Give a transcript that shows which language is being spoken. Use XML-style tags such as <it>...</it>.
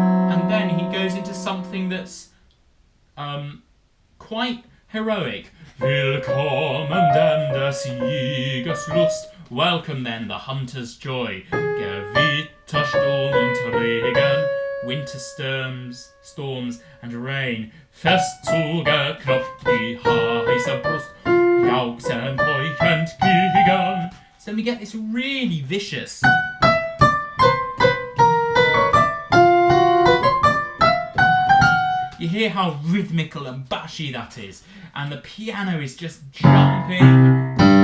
<en>And then he goes into something that's quite heroic.</en> <de>Willkommen denn des Jägers Lust.</de> <en>Welcome then the hunter's joy.</en> <de>Gewitter, Sturm und Regen.</de> <en>Winter storms and rain.</en> <de>Fest zugeknopft die heiße Brust. Jauchzend euch entgegen.</de> <en>So we get this really vicious. You hear how rhythmical and bashy that is, and the piano is just jumping.</en>